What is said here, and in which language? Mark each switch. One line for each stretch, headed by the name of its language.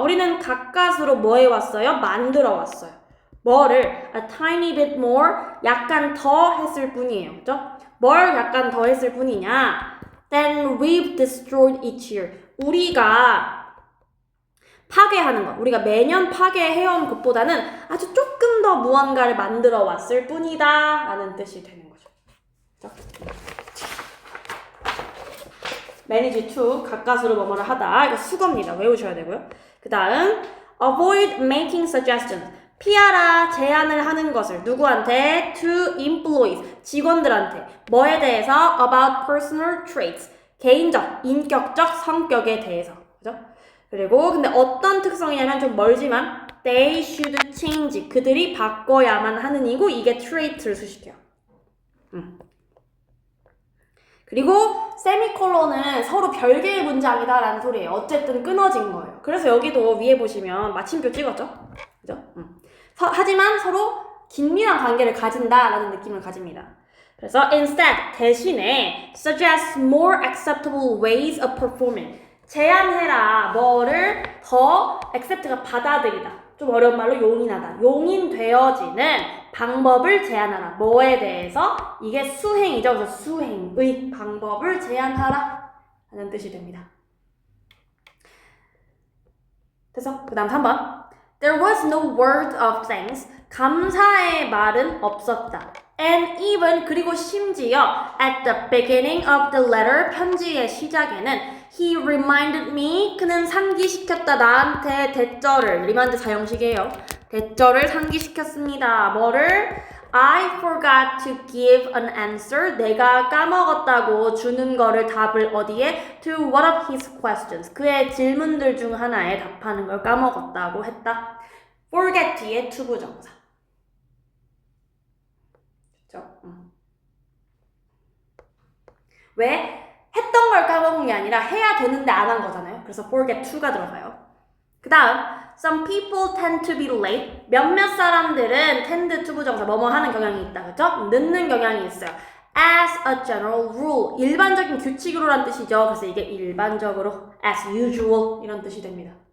Korean: 우리는 가까스로 뭐 해왔어요? 만들어 왔어요. 뭐를
English: a tiny bit more
Korean: 약간 더 했을 뿐이에요. 그렇죠? 뭘 약간 더 했을 뿐이냐?
English: Then we've destroyed each year.
Korean: 우리가 파괴하는 것, 우리가 매년 파괴해온 것보다는 아주 조금 더 무언가를 만들어 왔을 뿐이다 라는 뜻이 되는 거죠. 그렇죠?
English: manage to
Korean: 가까스로 뭐뭐를 하다. 이거 수거입니다. 외우셔야 되고요. 그 다음
English: avoid making suggestions
Korean: 피하라 제안을 하는 것을 누구한테?
English: to employees
Korean: 직원들한테 뭐에 대해서?
English: about personal traits
Korean: 개인적, 인격적 성격에 대해서 그죠? 그리고 근데 어떤 특성이냐면 좀 멀지만
English: they should change
Korean: 그들이 바꿔야만 하는 이고 이게 trait를 수식해요. 그리고 세미콜론은 서로 별개의 문장이다 라는 소리예요. 어쨌든 끊어진 거예요. 그래서 여기도 위에 보시면 마침표 찍었죠? 그죠? 하지만 서로 긴밀한 관계를 가진다 라는 느낌을 가집니다. 그래서 instead 대신에
English: suggest more acceptable ways of performing
Korean: 제안해라 뭐를 더 accept가 받아들이다. 좀 어려운 말로 용인하다. 용인되어지는 방법을 제안하라. 뭐에 대해서? 이게 수행이죠. 그래서 수행의 방법을 제안하라 하는 뜻이 됩니다. 그래서 그 다음 3번
English: There was no word of thanks.
Korean: 감사의 말은 없었다.
English: And even
Korean: 그리고 심지어
English: at the beginning of the letter
Korean: 편지의 시작에는
English: He reminded me
Korean: 그는 상기시켰다 나한테 대절을
English: remind
Korean: 사형식이에요. 대절을 상기시켰습니다. 뭐를?
English: I forgot to give an answer.
Korean: 내가 까먹었다고 주는 거를 답을 어디에?
English: To one of his questions.
Korean: 그의 질문들 중 하나에 답하는 걸 까먹었다고 했다. forget 뒤에 투부정사. 그렇죠? 왜? 했던 걸 까먹은 게 아니라 해야 되는데 안 한 거잖아요. 그래서
English: forget to
Korean: 가 들어가요. 그 다음
English: Some people tend to be late.
Korean: 몇몇 사람들은 tend to 부정사 뭐뭐 하는 경향이 있다. 그죠? 늦는 경향이 있어요.
English: As a general rule.
Korean: 일반적인 규칙으로란 뜻이죠. 그래서 이게 일반적으로 as usual 이런 뜻이 됩니다.